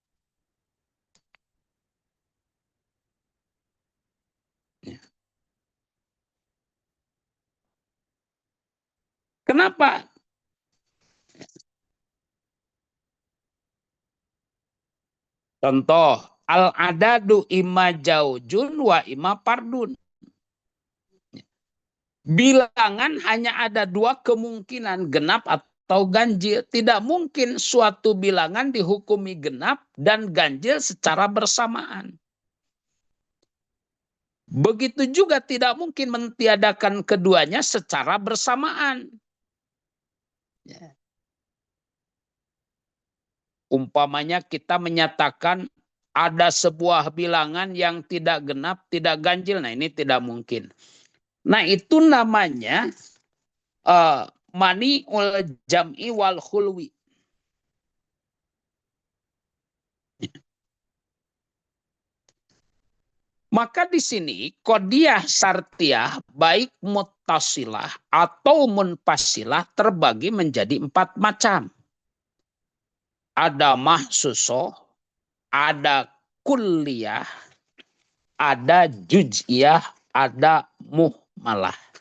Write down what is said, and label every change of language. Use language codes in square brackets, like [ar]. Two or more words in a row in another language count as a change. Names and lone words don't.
[id] Kenapa? Contoh, [ar] Al-adadu imma jaujun wa imma pardun. [id] Bilangan hanya ada dua kemungkinan, genap atau ganjil. Tidak mungkin suatu bilangan dihukumi genap dan ganjil secara bersamaan. Begitu juga tidak mungkin mentiadakan keduanya secara bersamaan. Ya. Umpamanya kita menyatakan ada sebuah bilangan yang tidak genap, tidak ganjil. Nah ini tidak mungkin. Nah itu namanya [ar] mani ul jam'i wal khulwi. [id] Maka di sini [ar] qadiyah syartiyah [id] baik muttasilah atau munfasilah terbagi menjadi 4 macam. Ada mahsusoh, ada kulliyah, ada juz'iyah, ada muhmalah.